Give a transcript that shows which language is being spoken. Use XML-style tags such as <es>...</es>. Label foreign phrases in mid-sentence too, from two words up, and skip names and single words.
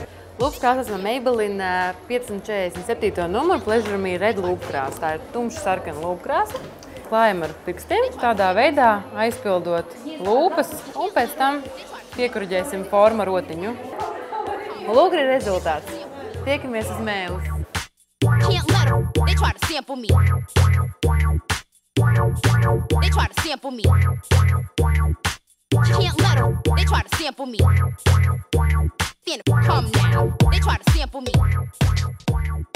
<lv>Lūpas krāsāsim ar Maybelline 547. numuru Pleasure Me Red lūpu krāsa. Tā ir tumša sarkana lūpu krāsa. Klājam ar pirkstiem, tādā veidā aizpildot lūpas un pēc tam piekruģēsim formu ar rotiņu. Lūk, ir rezultāts. Tiekamies uz mēles.</lv> <en>Can't let them, they try to sample me. They try to sample me. Can't let them, they try to sample me. Then come now, they try to sample me.</en>